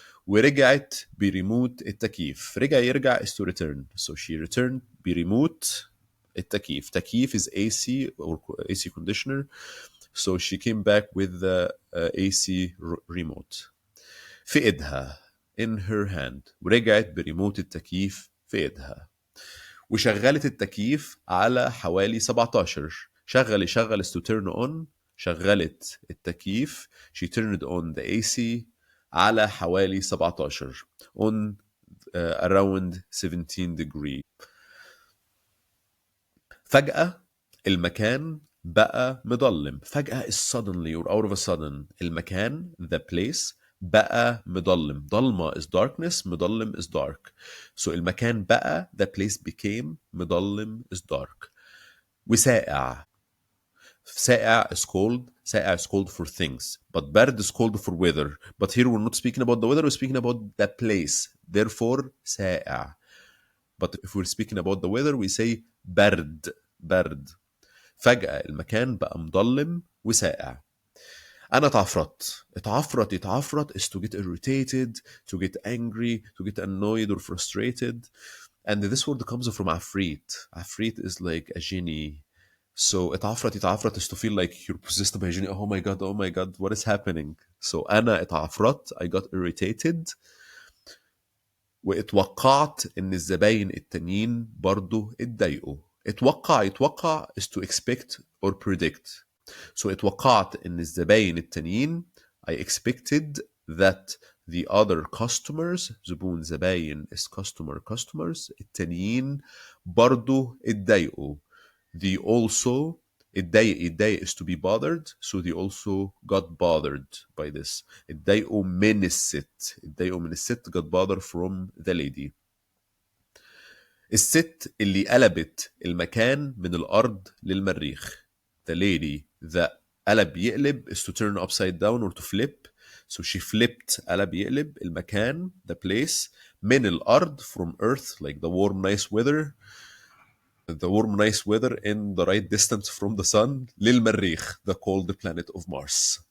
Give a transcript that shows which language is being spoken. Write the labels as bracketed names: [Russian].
[Arabic] ورجعت بريموت التكييف. [English] يرجع is to return. So she returned [Arabic] بريموت التكييف. [English] تكييف is AC or AC conditioner. So she came back with the AC remote. [Arabic] في إيدها, [English] in her hand. [Arabic] ورجعت بريموت التكييف في إيدها. وشغلت التكييف على حوالي 17. [English] شغل is to turn on. [Arabic] شغلت التكييف, [English] she turned on the AC [Arabic] على حوالي 17, [English] on around 17 degree. [Arabic] فجأة المكان بقى مظلم. [English] فجأة is suddenly or out of a sudden. [Arabic] المكان, [English] the place, [Arabic] بقى مظلم. [English] ضلمة is darkness, مظلم is dark. So [Arabic] المكان بقى, [English] the place became, مظلم is dark. [Arabic] وساقع. [English] ساقع is cold for things, but برد is cold for weather. But here we're not speaking about the weather, we're speaking about the place. Therefore ساقع. But if we're speaking about the weather, we say برد. [Arabic] فجأة المكان بقى مظلم وساقع. أنا اتعفرت [English] is to get irritated, to get angry, to get annoyed or frustrated. And this word comes from عفريت. عفريت is like a genie. So اتعفرت is to feel like you're possessed by a genie. Oh my god, what is happening? So [Arabic] أنا اتعفرت, [English] I got irritated. [Arabic] واتوقعت إن الزباين التانيين برضو اتضايقوا. [English] يتوقع is to expect or predict. So [Arabic] اتوقعت إن الزباين التانيين, [English] I expected that the other customers [Arabic] زبون زباين [English] is customers [Arabic] التانيين برضو اتضايقوا. [English] They also اتضايق is to be bothered, so they also got bothered by this. [Arabic] اتضايقوا من الست [English] got bothered from the lady. [Arabic] الست اللي قلبت المكان من الأرض للمريخ. [English] The lady that [Arabic] قلب يقلب [English] is to turn upside down or to flip. So she flipped [Arabic] قلب يقلب المكان [English] the place [Arabic] من الأرض [English] from earth like the warm nice weather in the right distance from the sun للمريخ the cold planet of Mars.